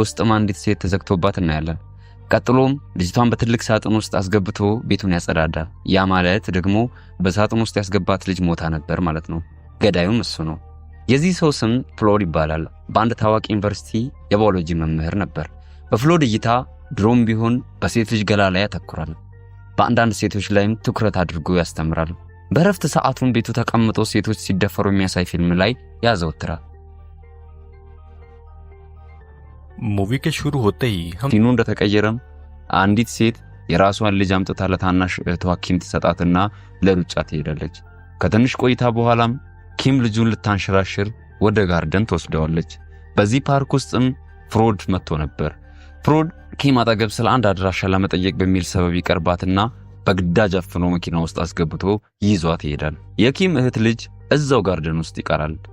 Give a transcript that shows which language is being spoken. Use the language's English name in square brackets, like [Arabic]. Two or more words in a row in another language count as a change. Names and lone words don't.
[Amharic] ውስጥም አንዲት ሴት ተዘግቶባት እናያለን። ቀጥሎም ልጅቷን በትልቅ ሳጥን ውስጥ አስገብቶ ቤቱን ያጸዳዳል። ያ ማለት ደግሞ በሳጥን ውስጥ ያስገባት ልጅ ሞታ ነበር ማለት ነው። ገዳዩም እሱ ነው። የዚህ ሰው ስም ፍሎድ ይባላል። በአንድ ታዋቂ ዩኒቨርሲቲ የባዮሎጂ መምህር ነበር። በፍሎድ እይታ ድሮም ቢሆን በሴት ልጅ ገላ ላይ ያተኩራል። በአንዳንድ ሴቶች ላይም ትኩረት አድርጎ ያስተምራል። በረፍት ሰዓቱን ቤቱ ተቀምጦ ሴቶች ሲደፈሩ የሚያሳይ ፊልም ላይ ያዘወትራል። [Hindi] मूवी के शुरू होते ही हम [Amharic] ፊልሙ እንደተቀየረም አንዲት ሴት የራሷን ልጅ አምጥታ ለታናሽ እህቷ ኪም ትሰጣትና ለሩጫ ትሄዳለች። ከትንሽ ቆይታ በኋላም ኪም ልጁን ልታንሸራሽር ወደ ጋርደን ትወስደዋለች። በዚህ ፓርክ ውስጥም ፍሮድ መጥቶ ነበር። ፍሮድ ኪም አጠገብ ስለ አንድ አድራሻ ለመጠየቅ በሚል ሰበብ ይቀርባትና በግዳጅ አፍኖ መኪና ውስጥ አስገብቶ ይዟት ይሄዳል። የኪም እህት ልጅ እዛው ጋርደን ውስጥ ይቀራል።